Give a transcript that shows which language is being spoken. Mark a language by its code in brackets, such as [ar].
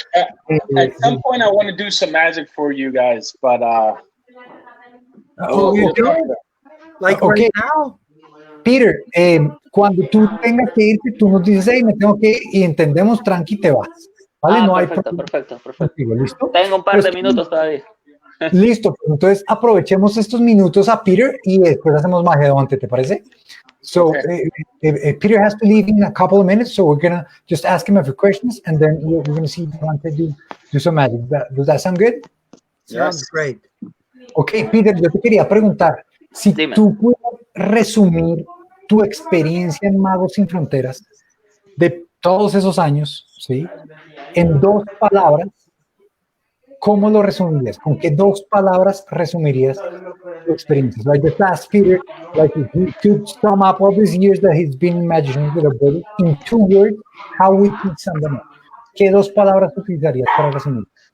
[en] At some point, I want to do some magic for you guys, but like okay. right now. [es] Peter, cuando tú tengas que irte, tú nos dices, hey, me tengo que ir, y entendemos, tranqui, te vas. ¿Vale? No hay problema. Perfecto. Contigo, ¿listo? Tengo un par de minutos todavía. Listo, entonces aprovechemos estos minutos a Peter y después hacemos magia Devante, ¿te parece? [en] So Peter has to leave in a couple of minutes, so we're gonna just ask him a few questions, and then we're gonna see Devante do some magic. Does that sound good? Sounds great. [es] Okay, Peter, yo te quería preguntar, si tú pudieras resumir tu experiencia en Magos Sin Fronteras de todos esos años, ¿sí? En 2 palabras, ¿cómo lo resumirías? ¿Con qué 2 palabras resumirías tu experiencia? [en] So I just asked Peter, like, if he could sum up all these years that he's been Magician with a Buddy in 2 words, how would he sum them up? [es] ¿Qué 2 palabras utilizarías para resumir?